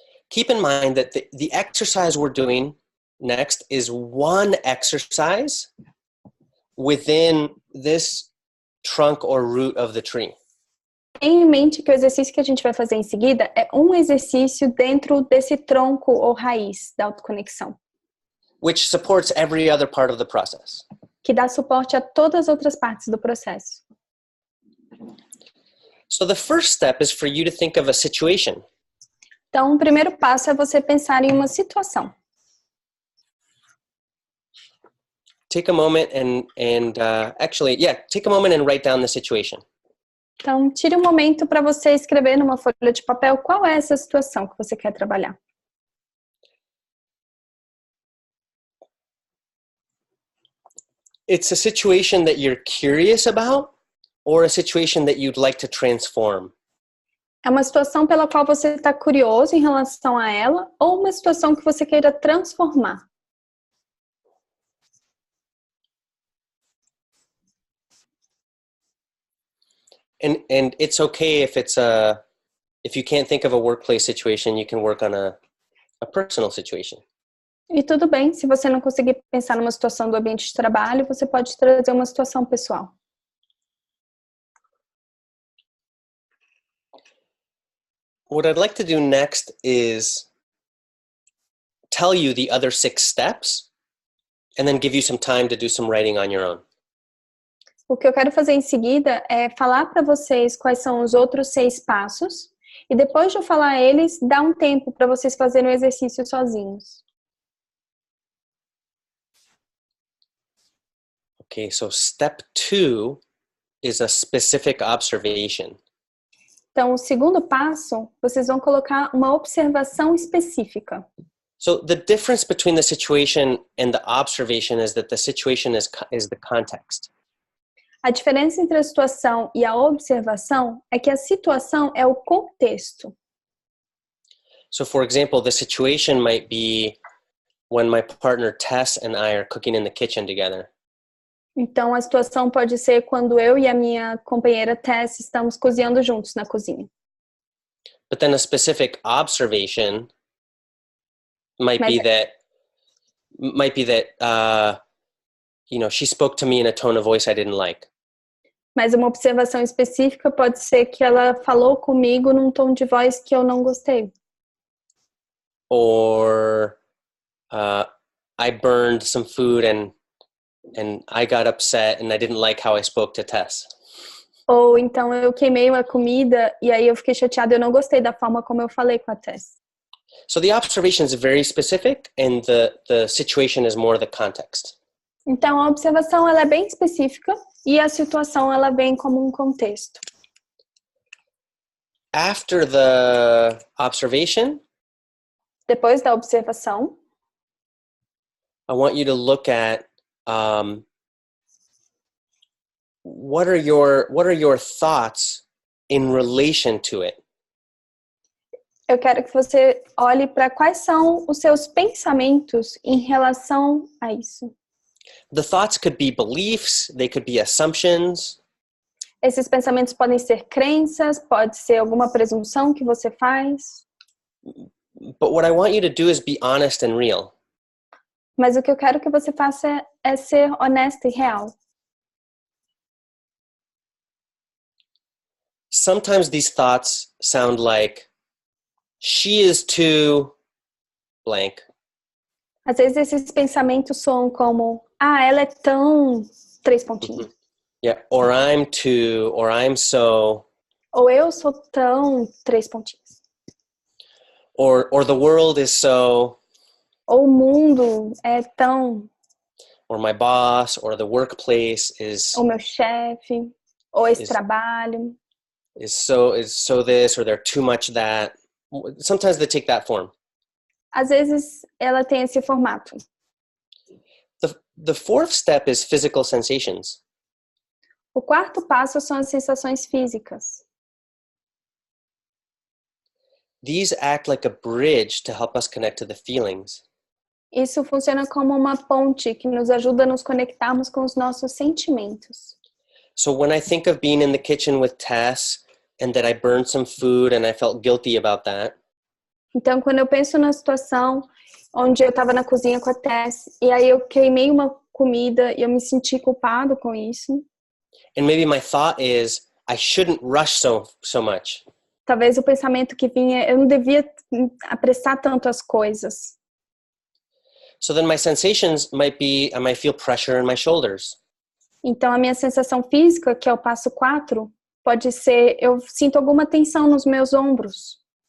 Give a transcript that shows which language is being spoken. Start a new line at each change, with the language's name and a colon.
English: Keep in mind that the exercise we're doing next is one exercise within this trunk or root of the tree.
Portuguese: Tenha em mente que o exercício que a gente vai fazer em seguida é um exercício dentro desse tronco ou raiz da autoconexão,
English: which supports every other part of the process.
Portuguese: que dá suporte a todas as outras partes do processo.
English: So the first step is for you to think of a situation.
Portuguese: Então, o primeiro passo é você pensar em uma situação.
English: Take a moment take a moment and write down the situation.
Portuguese: Então, tire um momento para você escrever numa folha de papel qual é essa situação que você quer trabalhar.
English: It's a situation that you're curious about or a situation that you'd like to transform.
Portuguese: É uma situação pela qual você está curioso em relação a ela ou uma situação que você queira transformar.
English: And it's okay if if you can't think of a workplace situation, you can work on a personal situation.
Portuguese: E tudo bem, se você não conseguir pensar numa situação do ambiente de trabalho, você pode trazer uma situação pessoal.
English: What I'd like to do next is tell you the other 6 steps and then give you some time to do some writing on your own.
Portuguese: O que eu quero fazer em seguida é falar para vocês quais são os outros 6 passos e depois de eu falar eles, dar um tempo para vocês fazerem o exercício sozinhos.
English: Okay, so step 2 is a specific observation.
Portuguese: Então, o segundo passo, vocês vão colocar uma observação específica.
English: So the difference between the situation and the observation is that the situation is the context.
Portuguese: A diferença entre a situação e a observação é que a situação é o contexto.
English: So for example, the situation might be when my partner Tess and I are cooking in the kitchen together.
Portuguese: Então, a situação pode ser quando eu e a minha companheira Tess estamos cozinhando juntos na cozinha.
English: But then a specific observation might be that she spoke to me in a tone of voice I didn't like.
Portuguese: Mas uma observação específica pode ser que ela falou comigo num tom de voz que eu não gostei.
English: Or I burned some food and I got upset and I didn't like how I spoke to Tess.
Portuguese: Ou então eu queimei uma comida e aí eu fiquei chateada, eu não gostei da forma como eu falei com a Tess.
English: So the observation is very specific and the situation is more the context.
Portuguese: Então a observação ela é bem específica e a situação ela vem como um contexto.
English: After the observation,
Portuguese: depois da observação,
English: I want you to look at what are your thoughts in relation to it?
Portuguese: Eu quero que você olhe para quais são os seus pensamentos em relação a isso.
English: The thoughts could be beliefs, they could be assumptions.
Portuguese: Esses pensamentos podem ser crenças, pode ser alguma presunção que você faz.
English: But what I want you to do is be honest and real.
Portuguese: Mas o que eu quero que você faça é ser honesto e real.
English: Sometimes these thoughts sound like, she is too blank.
Portuguese: Às vezes esses pensamentos soam como, ela é tão... três pontinhos.
English: Mm-hmm. Yeah, or I'm too, or I'm so.
Portuguese: Ou eu sou tão... três pontinhos.
English: Or the world is so.
Portuguese: Ou o mundo é tão...
English: Or my boss, or the workplace is.
Portuguese: Ou meu chefe, ou esse trabalho.
English: Is so this, or they're too much that. Sometimes they take that form.
Portuguese: Às vezes ela tem esse formato.
English: The fourth step is physical sensations.
Portuguese: O quarto passo são as sensações físicas.
English: These act like a bridge to help us connect to the feelings.
Portuguese: Isso funciona como uma ponte que nos ajuda a nos conectarmos com os nossos sentimentos.
English: So when I think of being in the kitchen with Tess and that I burned some food and I felt guilty about that.
Portuguese: Então, quando eu penso na situação onde eu estava na cozinha com a Tess e aí eu queimei uma comida e eu me senti culpado com isso.
English: And maybe my thought is, I shouldn't rush so much.
Portuguese: Talvez o pensamento que vinha, eu não devia apressar tanto as coisas.
English: So then my sensations might be, I might feel pressure in my shoulders.
Portuguese: Então, a minha sensação física, que é o passo 4, pode ser, eu sinto alguma tensão nos meus ombros.